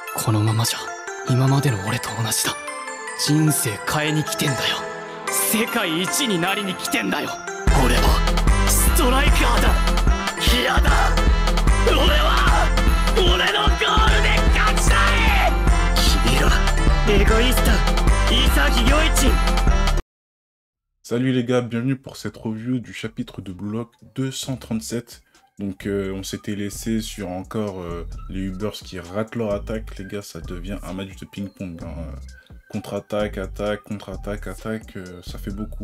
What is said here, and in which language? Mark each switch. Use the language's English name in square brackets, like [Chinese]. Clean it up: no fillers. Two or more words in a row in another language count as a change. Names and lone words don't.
[Japanese] このままじゃ今までの俺と同じだ。人生変えに来てんだよ。世界一になりに来てんだよ。俺はストライカーだ。嫌だ。俺は俺のゴールで勝ちたい。君らエゴイスト潔良一。 [French] Salut les gars, bienvenue pour cette review du chapitre de Blue Lock 237. Donc on s'était laissé sur encore les Ubers qui ratent leur attaque. Les gars, ça devient un match de ping-pong. Hein. Contre-attaque, attaque, contre-attaque, attaque, ça fait beaucoup.